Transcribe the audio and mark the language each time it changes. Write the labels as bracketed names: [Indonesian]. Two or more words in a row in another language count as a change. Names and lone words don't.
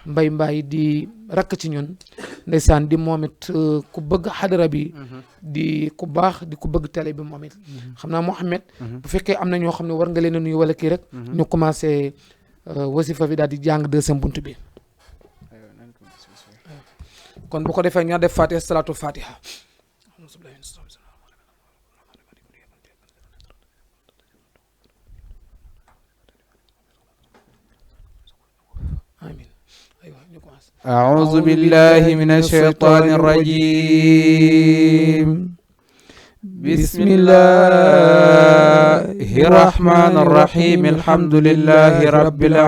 [Wolof] Mbaye di rakk ci ñun ndeysaan di moom it ku bëgg xadara bi di ku baax di ku bëgg télé bi moom it xam naa Mouhamed bu fekkee am na ñoo xam ne war nga leen a nuyu wala kii rek ñu commencé wasifa bi daal di jàng deuxième bunt bi kon bu ko defee ñoo def [Arabic] الفاتحة صلاة الفاتحة أعوذ بالله من الشيطان الرجيم بسم الله الرحمن الرحيم الحمد لله رب